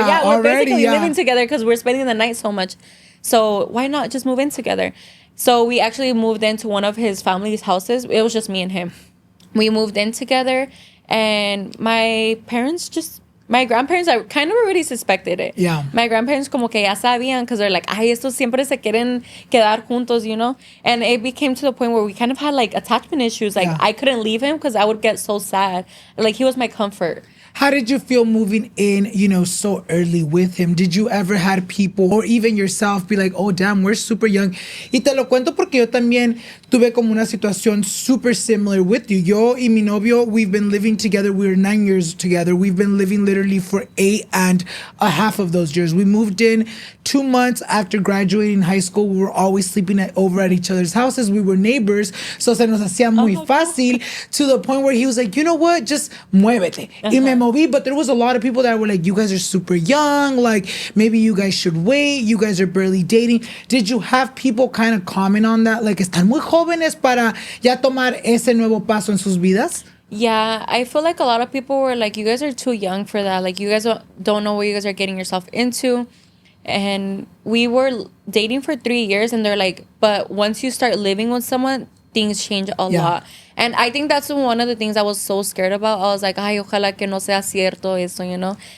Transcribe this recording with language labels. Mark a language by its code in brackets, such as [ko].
[en] Yeah, we're basically living together because we're spending the night so much. So why not just move in together? So we actually moved into one of his family's houses. It was just me and him. We moved in together, and my grandparents, I kind of already suspected it. Yeah. My grandparents [es] como que ya sabían [en] because they're like, [es] ay, estos siempre se quieren quedar juntos, [en] you know? And it became to the point where we kind of had, like, attachment issues. Like, I couldn't leave him because I would get so sad. Like, he was my comfort. How did you feel moving in, you know, so early with him? Did you ever had people or even yourself be like, oh, damn, we're super young? [es] Y te lo cuento porque yo también tuve como una situación super similar [en] with you. [es] Yo y mi novio, [en] we've been living together. We're 9 years together. We've been living literally for 8.5 of those years. We moved in 2 months after graduating high school. We were always sleeping over at each other's houses. We were neighbors. So [es] se nos hacía muy fácil [en] to the point where he was like, you know what? [es] Just muévete. Y me moví. [en] But there was a lot of people that were like, you guys are super young. Like, maybe you guys should wait. You guys are barely dating. Did you have people kind of comment on that? [es] Like, están muy jóvenes para ya tomar ese nuevo paso en sus vidas? [en] Yeah, I feel like a lot of people were like, you guys are too young for that. Like, you guys don't know what you guys are getting yourself into. And we were dating for 3 years, and they're like, but once you start living with someone, things change a lot. And I think that's one of the things I was so scared about. I was like, [es] ay, ojalá que no sea cierto eso, [en] you know?